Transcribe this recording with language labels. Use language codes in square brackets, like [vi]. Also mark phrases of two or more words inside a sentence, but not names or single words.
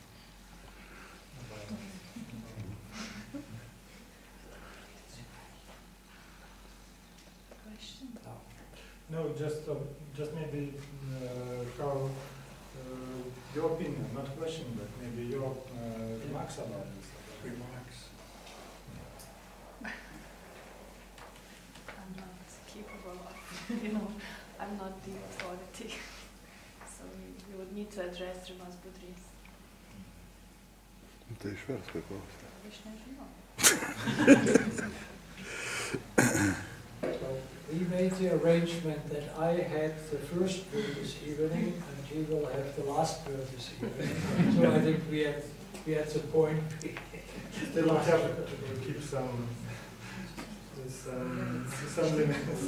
[en] No, just maybe how your opinion, not question, but maybe your remarks about this. Remarks. I'm not capable of, I'm not the authority. So you would need to address Rimas Budrys. [lt] Tai išversk, kaip Aš nežinau. [en] We made the arrangement that I had the first word this evening and he will have the last word this evening. So I think we had the point. Still have to keep some limits.